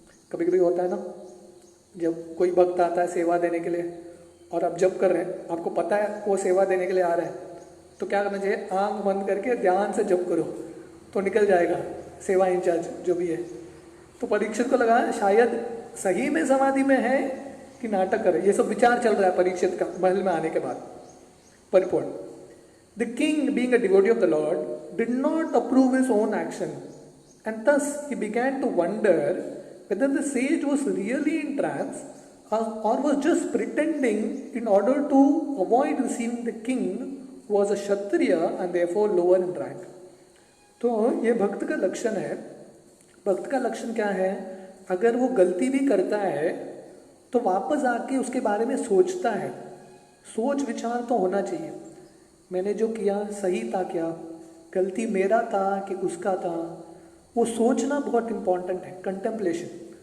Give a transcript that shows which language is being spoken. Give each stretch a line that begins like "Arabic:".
Hindi: कभी कभी होता है ना, जब कोई भक्त आता है सेवा देने के लिए और आप जप कर रहे हैं, आपको पता है वो सेवा देने के लिए आ रहा है, तो क्या करना चाहिए, आंख बंद करके ध्यान से जप करो तो निकल जाएगा सेवा इंचार्ज जो भी है। तो परीक्षित को लगा शायद सही में समाधि में है कि नाटक करे, ये सब विचार चल रहा है परीक्षित का महल में आने के बाद।
English: परिपोर्ट The king, being a devotee of the Lord, did not approve his own action, and thus he began to wonder whether the sage was really in trance or was just pretending in order to avoid receiving the king who was a Kshatriya and therefore lower in rank.
Hindi: तो ये भक्त का लक्षण है। भक्त का लक्षण क्या है, अगर वो गलती भी करता है तो वापस आके उसके बारे में सोचता है। सोच विचार तो होना चाहिए, मैंने जो किया सही था क्या, गलती मेरा था कि उसका था, वो सोचना बहुत इंपॉर्टेंट है, कंटेम्पलेशन।